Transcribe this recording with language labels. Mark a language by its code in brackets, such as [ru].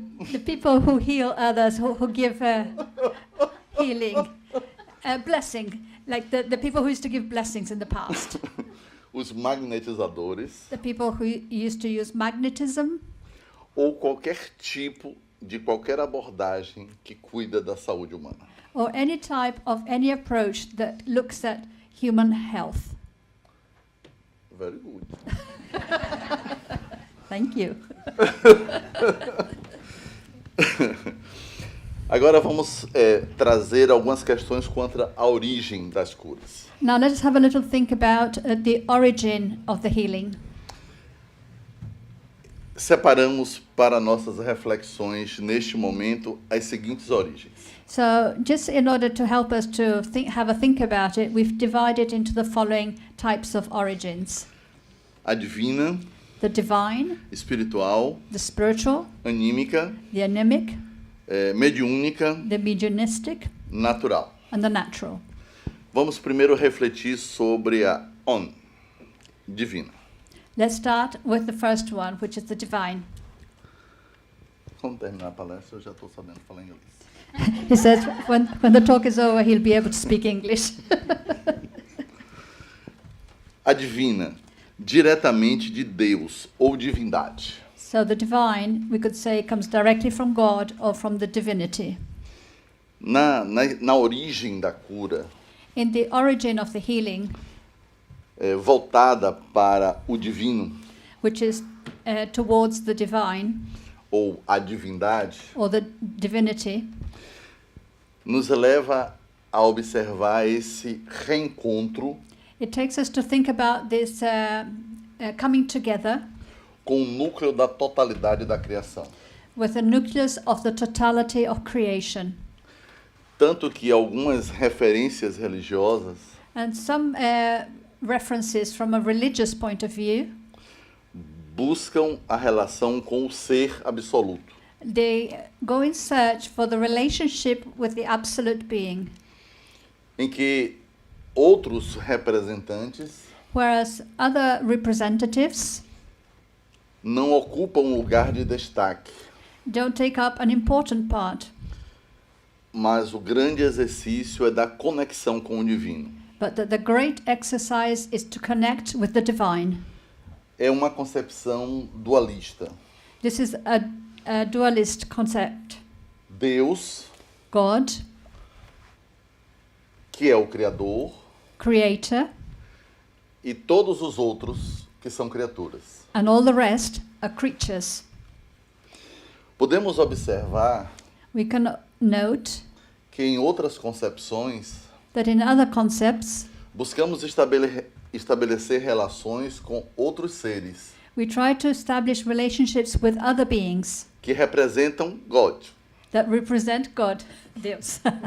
[en] the people who heal others, who give healing, blessing, like the people who used to give blessings in the past, [pt] os magnetizadores, [en] the people who used to use magnetism, [pt] ou qualquer tipo de qualquer abordagem que cuida da saúde humana. [en] or any type of any approach that looks at human health. Very good. Thank you. [pt] Agora vamos trazer algumas questões quanto à origem das curas. [en] Now let's have a little think about the origin of the healing. [pt] Separamos para nossas reflexões neste momento as seguintes origens. [en] So just in order to help us to have a think about it, we've divided into the following types of origins. [pt] A divina, [en] The divine, [pt] espiritual, [en] the spiritual, [pt] anímica, [en] the anemic, [pt] mediúnica, [en] the mediumistic, [pt] natural. [en] and the natural. [pt] Vamos primeiro refletir sobre a divina. [en] Let's start with the first one, which is the divine. [pt] Quando terminar a palestra, eu já estou sabendo falar inglês. [en] He says when the talk is over, he'll be able to speak English. [pt] A divina, diretamente de Deus ou divindade. [en] So the divine, we could say, comes directly from God or from the divinity. [pt] Na origem da cura, [en] In the origin of the healing, [pt] voltada para o divino [en] which is towards the divine [pt] ou a divindade, [en] or the divinity, [pt] nos leva a observar esse reencontro [en] it takes us to think about this coming together [pt] com o núcleo da totalidade da criação. [en] with the nucleus of the totality of creation. [pt] Tanto que algumas referências religiosas [en] And some references from a religious point of view, [pt] buscam a relação com o ser absoluto. [en] they go in search for the relationship with the absolute being, [pt] Em que outros representantes [en] whereas other representatives [pt] não ocupam um lugar de destaque, [en] don't take up an important part, [pt] mas o grande exercício é da conexão com o divino. [en] but that the great exercise is to connect with the divine. [pt] É uma concepção dualista. [en] This is a dualist concept. [pt] Deus, [en] God, [pt] que é o Criador, [en] creator, [pt] e todos os outros que são criaturas. [en] and all the rest are creatures. [pt] Podemos observar [en] We can note [pt] que em outras concepções [en] that in other concepts, [pt] buscamos estabelecer relações com outros seres [en] we try to establish relationships with other beings [pt] que representam God. [en] that represent God, Deus.